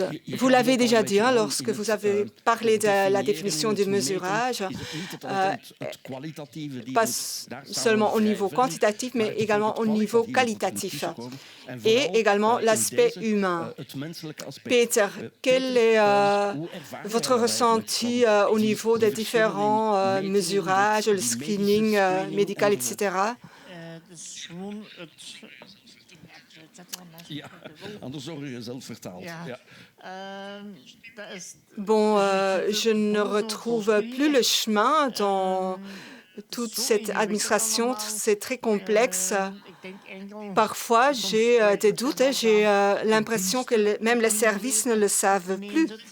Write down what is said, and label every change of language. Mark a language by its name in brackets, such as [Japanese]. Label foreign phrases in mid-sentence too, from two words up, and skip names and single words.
[French] Vous l'avez déjà dit lorsque vous avez parlé de la définition du mesurage, pas seulement au niveau quantitatif, mais également au niveau qualitatif et également l'aspect humain. Peter, quel est votre ressenti au niveau des différents mesurages, le screening médical, etc.? [Dutch] Ja, anders zorg je zelf vertaald. Ja. Ja. [French] Bon, je ne retrouve plus le chemin dans toute cette administration. C'est très complexe. Parfois, j'ai des doutes et j'ai l'impression que même les services ne le savent plus.